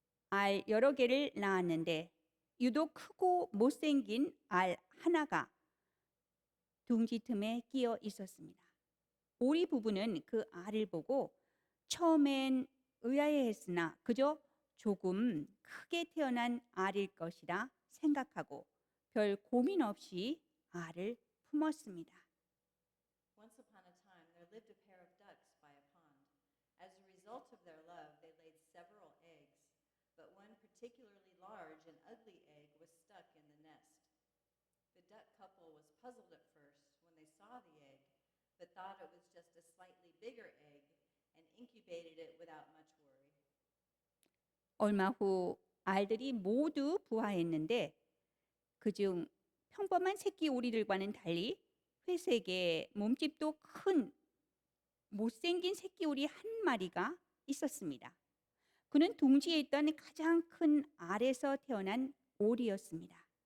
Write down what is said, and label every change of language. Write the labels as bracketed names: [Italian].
[Korean] 알 여러 개를 낳았는데 유독 크고 못생긴 알 하나가 둥지 틈에 끼어 있었습니다. 오리 부부는 그 알을 보고 처음엔 의아해했으나 그저 조금 크게 태어난 알일 것이라 생각하고 별 고민 없이 알을 품었습니다. [English] Once upon a time, there lived a pair of ducks by a pond. As a result of their love, they laid several eggs, but one particularly large and ugly egg was stuck in the nest. The duck couple was puzzled at first when they saw the egg, but thought it was just a slightly bigger egg and incubated it without much worry. [Korean] 얼마 후 알들이 모두 부화했는데 그중 평범한 새끼 오리들과는 달리 회색의 몸집도 큰 못생긴 새끼 오리 한 마리가 있었습니다. 그는 둥지에 있던 가장 큰 알에서 태어난 오리였습니다.